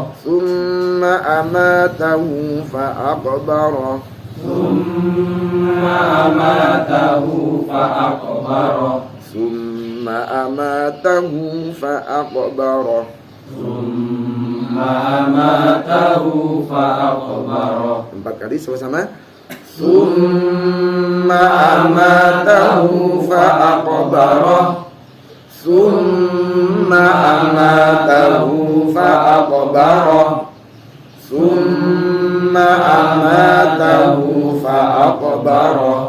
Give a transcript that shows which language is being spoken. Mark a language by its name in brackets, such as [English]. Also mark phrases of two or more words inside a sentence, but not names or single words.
[Arabic] ثم أماته فأقبره. ثم أماته فأقبره. ثم أماته فأقبره. ثم أماته فأقبره. [Indonesian] 4 kali sama-sama. [Arabic] ثم أماته فأقبره. ثم أماته فأقبره. ثم أماته فأقبره.